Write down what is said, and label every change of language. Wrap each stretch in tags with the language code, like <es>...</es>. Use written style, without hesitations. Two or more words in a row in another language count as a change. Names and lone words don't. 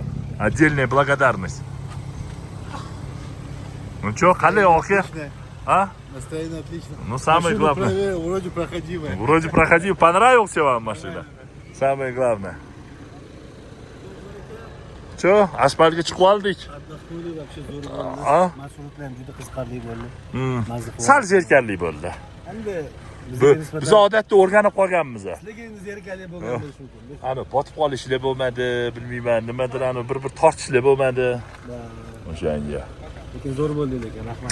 <ru>Отдельная благодарность. Ну что, хале, охе? Отлично. А? Настроение отлично. Ну, самое Машину главное. проверил, вроде проходимая. Вроде проходил. Понравился вам машина? Самое главное. Что,</ru> <uz>asfaltga chiqib oldik?</uz> <ru>Отдохнули, вообще здорово. А?</ru> <uz>Marshrutlari juda qiziqarli bo'ldi. Sal zerkarli bo'ldi. Hamda Biz odatda o'rganib qolganmiz. sizlarga endi zerikarli bo'lgan bo'lishi mumkin. Ana botib qolishlar bo'lmadi, bilmayman, nimadir ana bir tortishlar bo'lmadi. O'shanga. Lekin zo'r bo'ldi lekin, rahmat.</uz>